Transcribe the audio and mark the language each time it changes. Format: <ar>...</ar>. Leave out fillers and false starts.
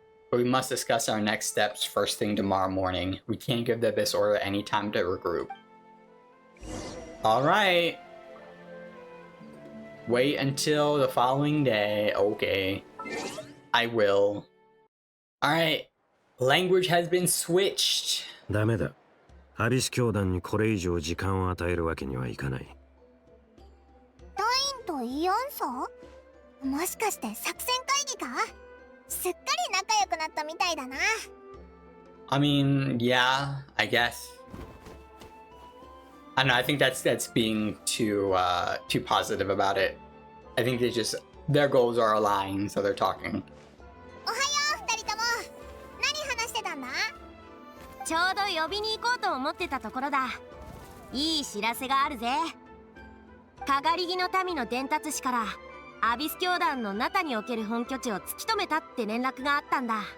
<en>But we must discuss our next steps first thing tomorrow morning. We can't give the Abyss Order any time to regroup. Alright. Wait until the following day. Okay. I will. Alright. Language has been switched.</en> <ja>ダメだ。アビス教団にこれ以上時間を与えるわけにはいかない。ダインとイオンソもしかして作戦会議かすっかり仲良くなったみたいだな。</ja> <en>I mean, yeah, I guess. I don't know, I think that's being too positive about it. I think their goals are aligned, so they're talking.</en> <ja>おはよう、二人とも。何話してたんだ？ちょうど呼びに行こうと思ってたところだ。いい知らせがあるぜ。かがり木の民の伝達師からアビス教団のナタにおける本拠地を突き止めたって連絡があったんだ。</ja>